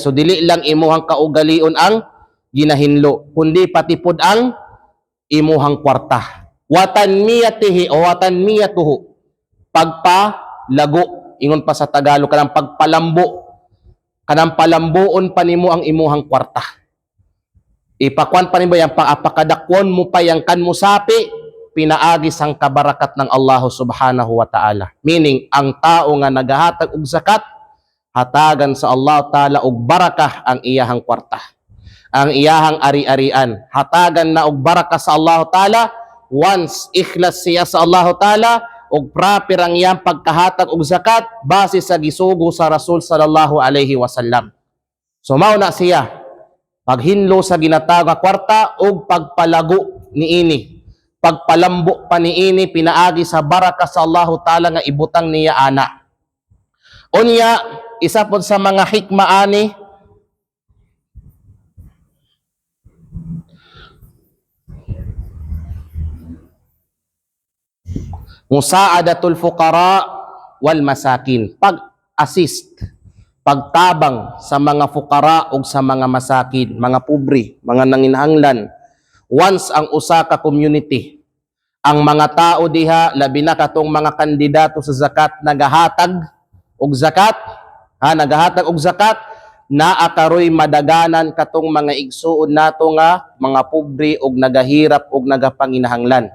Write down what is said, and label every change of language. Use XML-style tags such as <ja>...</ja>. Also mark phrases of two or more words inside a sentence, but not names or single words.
<ceb>So dili lang imuhang kaugalion ang ginahinlo, kundi pati pud ang imuhang kwarta. Watanmiyatihi o watanmiyatuhu, pagpalago. Ingon pa sa Tagalog, kanang pagpalambo. Kanang palambuon pa nimo ang imuhang kwarta.</ceb> <mdh>Ipakwan pa nimo yang pakadakwon mo pa yang kan mo sapi, pinaagi sang kabarakat ng Allah</mdh> <ar>سبحانه وتعالى.</ar> <ceb>Meaning, ang tao nga nagahatag og zakat, hatagan sa</ceb> <ar>الله تعالى</ar> <ceb>og barakah ang iyahang kwarta. Ang iyahang ari-arian. Hatagan na og barakah sa</ceb> <ar>الله تعالى</ar> <ceb>once ikhlas siya sa</ceb> <ar>الله تعالى</ar> <ceb>og proper ang iyang pagkahatag og zakat base sa gisugo sa Rasul</ceb> <ar>صلى الله عليه وسلم.</ar> <ceb>So mao na siya, paghinlo sa ginatawag nga kwarta og pagpalago niini. Pagpalambo pa niini, pinaagi sa barakah sa</ceb> <ar>الله تعالى</ar> <ceb>nga ibutang niya ana. Unya, isa po sa mga hikma ani,</ceb> <ar>مساعدة الفقراء والمساكين,</ar> <ceb>pag-assist, pagtabang sa mga fuqara o sa mga masakin, mga pobre, mga nanginhanglan. Once ang usa ka community, ang mga tao diha, labi na katong mga kandidato sa zakat, nagahatag og zakat, nagahatag og zakat, naakaroy madaganan katong mga igsuon nato nga mga pobre og nagahirap og nagapanginahanglan.</ceb>